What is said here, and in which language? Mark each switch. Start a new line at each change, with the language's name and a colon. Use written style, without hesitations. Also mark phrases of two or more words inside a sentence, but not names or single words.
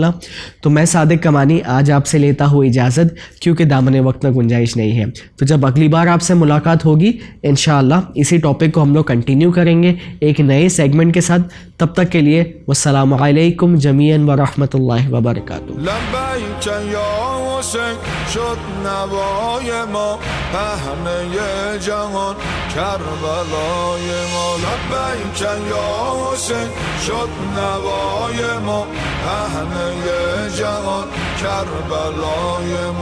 Urdu: تو میں صادق کمانی آج آپ سے لیتا ہوں اجازت, کیونکہ دامن وقت میں گنجائش نہیں ہے. تو جب اگلی بار آپ سے ملاقات ہوگی انشاءاللہ اسی ٹاپک کو ہم لوگ کنٹینیو کریں گے ایک نئے سیگمنٹ کے ساتھ.
Arabic: تب تک کے لیے والسلام علیکم جمیعاً ورحمۃ اللہ وبرکاتہ. لبیک یا حسین
Persian: شد نوای ما پهنه جهان کربلای ما.
Arabic: لبیک یا حسین
Persian: شد نوای ما پهنه جهان کربلای ما.